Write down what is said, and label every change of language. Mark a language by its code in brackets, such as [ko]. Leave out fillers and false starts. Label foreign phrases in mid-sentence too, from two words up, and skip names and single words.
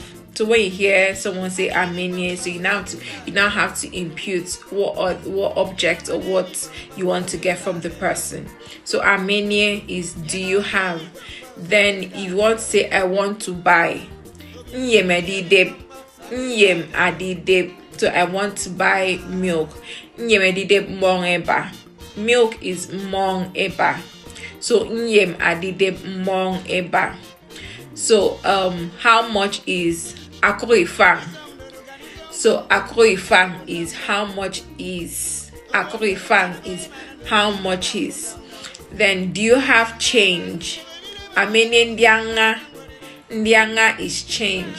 [en] So when you hear someone say amenye, so you now have to impute what object or what you want to get from the person. So amenye is do you have? Then you want to say I want to buy. [ibb] Nyem adideb. [en] So I want to buy milk. [ibb] Nyem adideb mong eba. [en] Milk is [ibb] mong eba. [en] So [ibb] nyem adideb mong eba. [en] So how much is [ibb] Akwa Ibom? [en] So [ibb] Akwa Ibom [en] is how much is. [ibb] Akwa Ibom [en] is how much is. Then do you have change? [ibb] Amenye ndianga. Ndianga [en] is change.